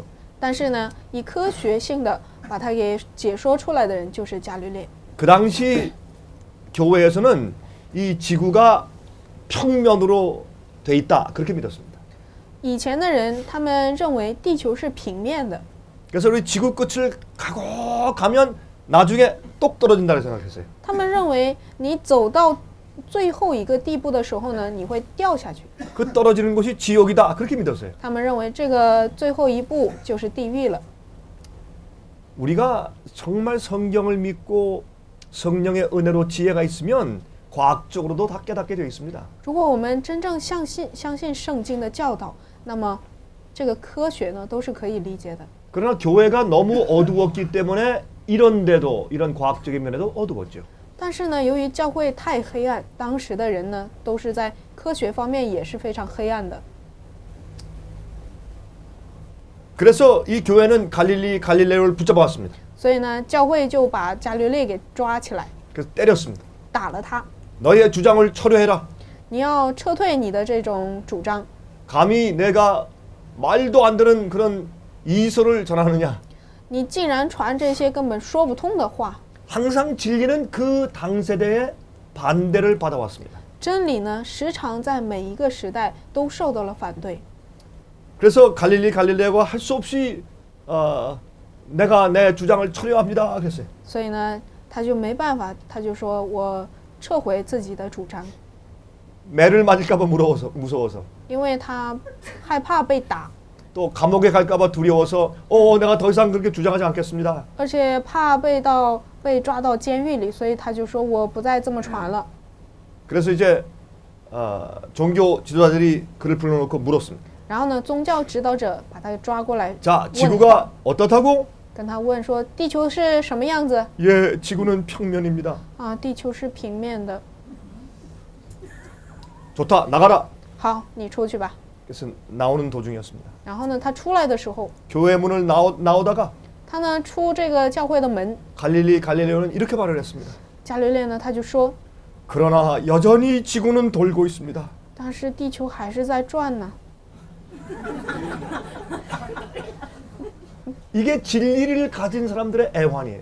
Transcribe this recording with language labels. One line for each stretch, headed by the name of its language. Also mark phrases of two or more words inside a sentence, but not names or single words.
Chinese: 但是呢，以科学性的把它给解说出来的人就是伽利略。
Korean: 그 당시 교회에서는 이 지구가 평면으로 돼 있다 그렇게 믿었습니다.
Chinese: 以前的人他们认为地球是平面的，
Korean: 그래서 우리 지구 끝을 가고 가면 나중에 똑 떨어진다고 생각했어요.
Chinese: 他们认为你走到最后一个地步的时候呢，你会掉下去。
Korean: 그 떨어지는 곳이 지옥이다 그렇게 믿었어요.
Chinese: 他们认为这个最后一步就是地狱了。
Korean: 우리가 정말 성경을 믿고 성령의 은혜로 지혜가 있으면 과학적으로도 다 깨닫게 되어 있습니다.
Chinese: 如果我们真正相信圣经的教导，那么这个科学呢都是可以理解的。
Korean: 그러나 교회가 너무 어두웠기 때문에 이런 과학적인 면에도 어두웠죠.
Chinese: 但是呢，由于教会太黑暗，当时的人呢都是在科学方面也是非常黑暗的。
Korean: 그래서 이 교회는 갈릴레오를 붙잡아왔습니다.
Chinese: 所以呢，教会就把伽利略给抓起来，
Korean: 그래서 때렸습니다.
Chinese: 打了他。
Korean: 너희의 주장을 철회해라.
Chinese: 你要撤退你的这种主张，
Korean: 감히 내가 말도 안 되는 그런 이설을 전하느냐.
Chinese: 你竟然传这些根本说不通的话。
Korean: 항상 진리는 그 당세대의 반대를 받아왔습니다.
Chinese: 真理呢，时常在每一个时代都受到了反对。
Korean: 그래서 갈릴레오가 할 수 없이 내가 내 주장을 철회합니다 그랬어요.
Chinese: 所以呢，他就没办法，他就说我撤回自己的主张，
Korean: 매를 맞을까봐 무서워서
Chinese: 因为他害怕被打，
Korean: 또 감옥에 갈까봐 두려워서 내가 더 이상 그렇게 주장하지 않겠습니다.
Chinese: 而且怕被抓到监狱里，所以他就说我不再这么传了。
Korean: 그래서 이제 종교 지도자들이 그를 불러놓고 물었습니다.
Chinese: 然后呢，宗教指导者把他抓过来，
Korean: 자, 지구가 어떻다고?
Chinese: 跟他问说地球是什么样子
Korean: 예, 지구는 평면입니다.
Chinese: 啊？地球是平面的。
Korean: 좋다, 나가라.
Chinese: 好，你出去吧。
Korean: 그래서 나오는 도중이었습니다.
Chinese: 然后呢，他出来的时候，
Korean: 교회 문을 나오다가
Chinese: 他呢出这个教会的门，
Korean: 갈릴레오는 이렇게 말을 했습니다.
Chinese: 伽利略呢他就说，
Korean: 그러나 여전히 지구는 돌고 있습니다.
Chinese: 但是地球还是在转呢。
Korean: 이게 진리를 가진 사람들의 애환이에요.